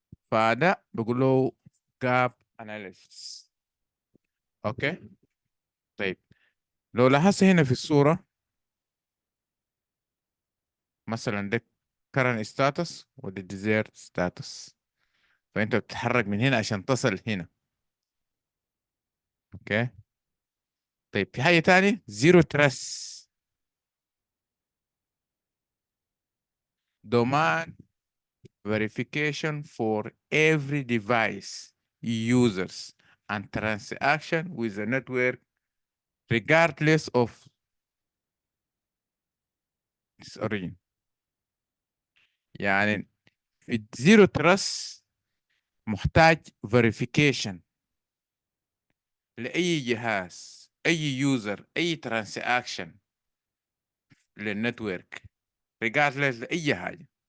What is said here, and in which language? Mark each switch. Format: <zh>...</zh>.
<ar>فده بقول له gap analysis. اوكي طيب، لو لاحظت هنا في الصورة مثلا ده current status وده desired status، فانت بتتحرك من هنا عشان تصل هنا. اوكي طيب، في حاجة تاني</ar> <en>zero trust domain verification for every device, users and transaction with the network regardless of its origin.</en> <ar>يعني في zero trust محتاج verification لأي جهاز، أي يوزر، أي ترانزاكشن للنتورك regardless لأي حاجة.</ar>